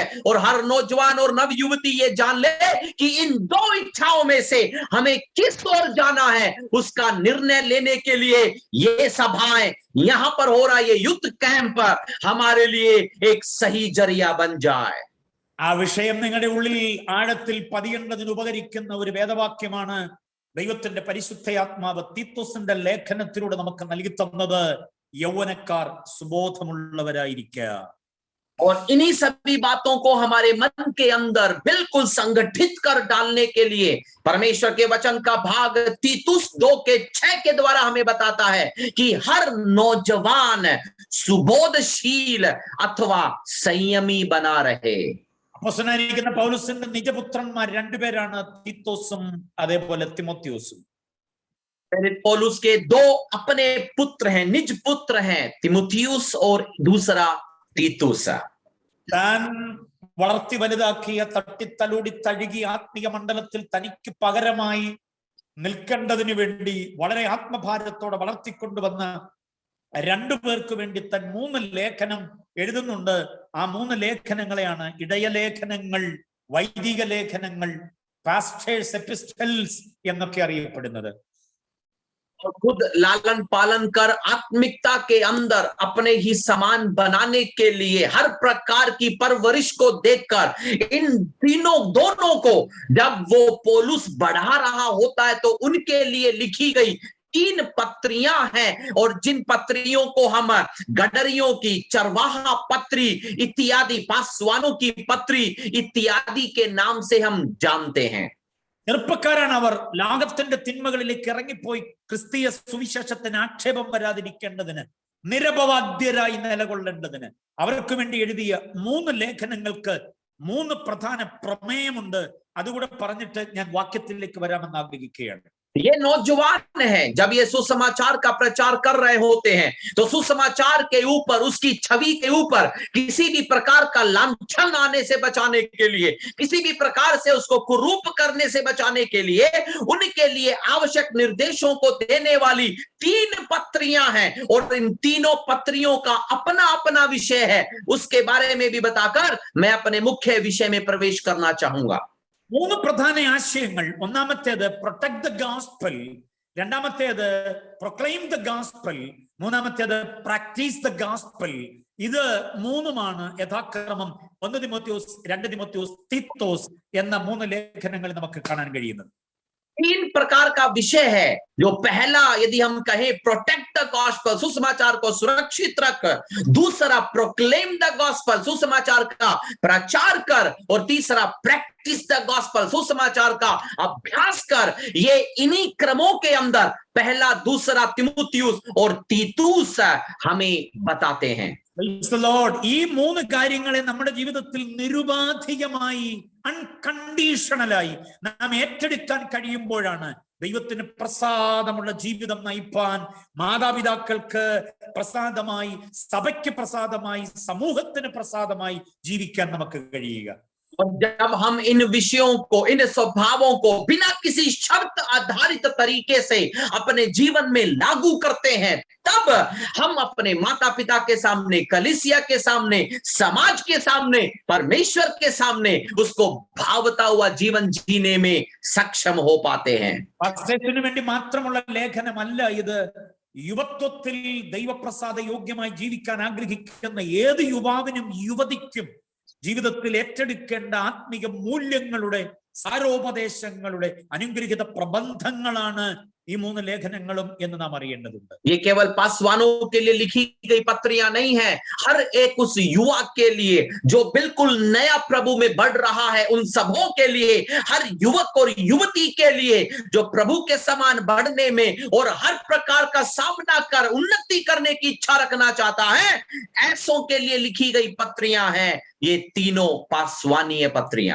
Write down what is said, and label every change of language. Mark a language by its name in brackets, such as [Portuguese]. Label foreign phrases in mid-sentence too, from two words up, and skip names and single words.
[Hindi] और हर नौजवान और नव युवती ये जान ले कि इन दो इच्छाओं में से हमें किस ओर जाना है, उसका निर्णय लेने के लिए ये सभाएं, यहां पर हो रहा ये युद्ध कैंप हमारे लिए एक सही जरिया बन जाए. [Malayalam] ആ വിഷയം നിങ്ങളുടെ ഉള്ളിൽ ആഴത്തിൽ പതിയേണ്ടതിന് ഉപകരിക്കുന്ന ഒരു വേദവാക്യമാണ് ദൈവത്തിന്റെ പരിശുദ്ധയാത്മാവ് തീത്തോസിന്റെ ലേഖനത്തിലൂടെ നമുക്ക് നൽകി തന്നത്. യൗവനക്കാർ സുബോധമുള്ളവരായിരിക്കുക. [Hindi] और इन्हीं सभी बातों को हमारे मन के अंदर बिल्कुल संगठित कर डालने के लिए परमेश्वर के वचन का भाग तीतुस 2:6 के द्वारा हमें बताता है कि हर नौजवान सुबोधशील अथवा संयमी बना रहे. [Malayalam] അപ്പോസ്തലനായിരിക്കുന്ന പൗലോസിന്റെ നിജപുത്രന്മാർ രണ്ടുപേരാണ്, തീത്തോസും അതേപോലെ തിമോത്തിയോസും. [Hindi] पौलुस के दो अपने पुत्र हैं, निज पुत्र हैं, तिमोथियुस और दूसरा तीतुस. [Malayalam] താൻ വളർത്തി വലുതാക്കിയ, തട്ടിത്തലോടി തഴുകി ആത്മീയ മണ്ഡലത്തിൽ തനിക്ക് പകരമായി നിൽക്കേണ്ടതിനു വേണ്ടി വളരെ ആത്മഭാരത്തോടെ വളർത്തിക്കൊണ്ടുവന്ന രണ്ടുപേർക്ക് വേണ്ടി താൻ 3 ലേഖനം എഴുതുന്നുണ്ട്. ആ 3 ലേഖനങ്ങളെയാണ് ഇടയലേഖനങ്ങൾ, വൈദിക ലേഖനങ്ങൾ, [English] pastors epistles [Malayalam] എന്നൊക്കെ അറിയപ്പെടുന്നത്. [Hindi] और खुद लालन पालन कर आत्मिकता के अंदर अपने ही समान बनाने के लिए हर प्रकार की परवरिश को देखकर इन दोनों को जब वो पौलुस बढ़ा रहा होता है तो उनके लिए लिखी गई 3 पत्रियां हैं. और जिन पत्रियों को हम गडरियों की, चरवाहा पत्री इत्यादि, पासवानों की पत्री इत्यादि के नाम से हम जानते हैं. [Malayalam] ചെറുപ്പക്കാരാണ് അവർ. ലോകത്തിന്റെ തിന്മകളിലേക്ക് ഇറങ്ങിപ്പോയി ക്രിസ്തീയ സുവിശേഷത്തിന് ആക്ഷേപം വരാതിരിക്കേണ്ടതിന്, നിരപവാദ്യരായി നിലകൊള്ളേണ്ടതിന് അവർക്ക് വേണ്ടി എഴുതിയ 3 ലേഖനങ്ങൾക്ക് 3 പ്രധാന പ്രമേയമുണ്ട്. അതുകൂടെ പറഞ്ഞിട്ട് ഞാൻ വാക്യത്തിലേക്ക് വരാമെന്ന് ആഗ്രഹിക്കുകയാണ്. [Hindi] ये नौजवान हैं, जब ये सुसमाचार का प्रचार कर रहे होते हैं तो सुसमाचार के ऊपर, उसकी छवि के ऊपर किसी भी प्रकार का लांछन आने से बचाने के लिए, किसी भी प्रकार से उसको कुरूप करने से बचाने के लिए उनके लिए आवश्यक निर्देशों को देने वाली 3 पत्रियां हैं. और इन तीनों पत्रियों का अपना अपना विषय है. उसके बारे में भी बताकर मैं अपने मुख्य विषय में प्रवेश करना चाहूंगा. [Malayalam] 3 പ്രധാന ആശയങ്ങൾ. ഒന്നാമത്തേത് [English] protect the gospel, [Malayalam] രണ്ടാമത്തേത് [English] proclaim the gospel, [Malayalam] മൂന്നാമത്തേത് [English] practice the gospel. [Malayalam] ഇത് 3മാണ് യഥാക്രമം 1 തിമോത്തിയോസ്, 2 തിമോത്തിയോസ്, തീത്തോസ് എന്ന 3 ലേഖനങ്ങൾ നമുക്ക് കാണാൻ കഴിയുന്നത്. [Hindi] 3 प्रकार का विषय है. जो पहला, यदि हम कहें, [English] protect the gospel, [Hindi] सुसमाचार को सुरक्षित रख. दूसरा, [English] proclaim the gospel, [Hindi] सुसमाचार का प्रचार कर. और तीसरा, [English] practice the gospel, [Hindi] सुसमाचार का अभ्यास कर. ये इन्हीं क्रमों के अंदर पहला, दूसरा तिमुथियुस और तीतुस हमें बताते हैं. [Malayalam] ഈ 3 കാര്യങ്ങളെ നമ്മുടെ ജീവിതത്തിൽ നിരുപാധികമായി, അൺകണ്ടീഷണലായി നാം ഏറ്റെടുക്കാൻ കഴിയുമ്പോഴാണ് ദൈവത്തിന് പ്രസാദമുള്ള ജീവിതം നയിപ്പാൻ മാതാപിതാക്കൾക്ക് പ്രസാദമായി, സഭയ്ക്ക് പ്രസാദമായി, സമൂഹത്തിന് പ്രസാദമായി ജീവിക്കാൻ നമുക്ക് കഴിയുക. [Hindi] और जब हम इन विषयों को, इन स्वभावों को बिना किसी शर्त आधारित तरीके से अपने जीवन में लागू करते हैं, तब हम अपने माता पिता के सामने, कलीसिया के सामने, समाज के सामने, परमेश्वर के सामने उसको भावता हुआ जीवन जीने में सक्षम हो पाते हैं. [Malayalam] പത്രത്തിനു വേണ്ടി മാത്രമുള്ള ലേഖനമല്ല ഇത്. യുവത്വത്തിൽ ദൈവപ്രസാദ യോഗ്യമായി ജീവിക്കാൻ ആഗ്രഹിക്കുന്ന ഏത് യുവാവിനും യുവതിക്കും ജീവിതത്തിൽ ഏറ്റെടുക്കേണ്ട ആത്മീക മൂല്യങ്ങളുടെ, സാരോപദേശങ്ങളുടെ അനുഗ്രഹിത പ്രബന്ധങ്ങളാണ് ഈ 3 ലേഖനങ്ങളും എന്ന് നാം അറിയേണ്ടതുണ്ട്. [Hindi] ये केवल पासवानों के लिए लिखी गई पत्रियां नहीं है, हर एक उस युवा के लिए जो बिल्कुल नया प्रभु में बढ़ रहा है, उन सबों के लिए, हर युवक और युवती के लिए जो प्रभु के समान बढ़ने में और हर प्रकार का सामना कर उन्नति करने की इच्छा रखना चाहता है, ऐसों के लिए लिखी गई पत्रियां हैं ये तीनों पासवानीय पत्रियां.